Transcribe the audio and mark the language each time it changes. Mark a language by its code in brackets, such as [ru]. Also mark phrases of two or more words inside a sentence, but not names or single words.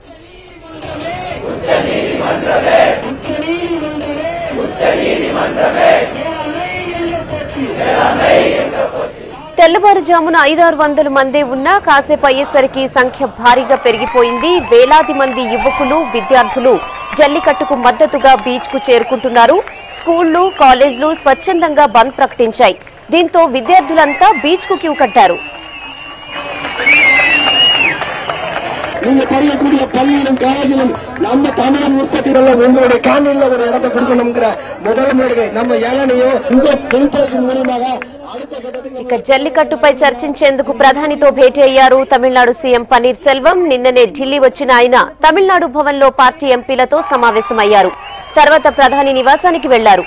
[te] తెల్లవారుజామున 500-600 మంది ఉన్నా కాసేపు అయ్యేసరికి సంఖ్య భారీగా పెరిగిపోయింది. వేలాది మంది యువకులు, విద్యార్థులు జల్లికట్టుకు మద్దతుగా బీచ్ కు చేరుకుంటున్నారు. స్కూళ్లు, కాలేజీలు స్వచ్ఛందంగా బంద్ ప్రకటించాయి. దీంతో విద్యార్థులంతా బీచ్ కు క్యూ కట్టారు. [ta] நீங்க படிக்கக்கூடிய பள்ளியிலும் காலேஜிலும் நம்ம தமிழன் உற்பத்திகளில் உங்களுடைய கேண்டீன்ல ஒரு இடத்தை கொடுக்கணுங்கிற முதல் முறையை நம்ம ஏழனையும் இந்த பெயிண்டர்ஸ் மூலமாக [te] ఇక జల్లికట్టుపై చర్చించేందుకు ప్రధానితో భేటీ అయ్యారు తమిళనాడు సీఎం పన్నీర్ సెల్వం. నిన్ననే ఢిల్లీ వచ్చిన ఆయన తమిళనాడు భవన్ లో పార్టీ ఎంపీలతో సమావేశమయ్యారు. తర్వాత ప్రధాని నివాసానికి వెళ్లారు.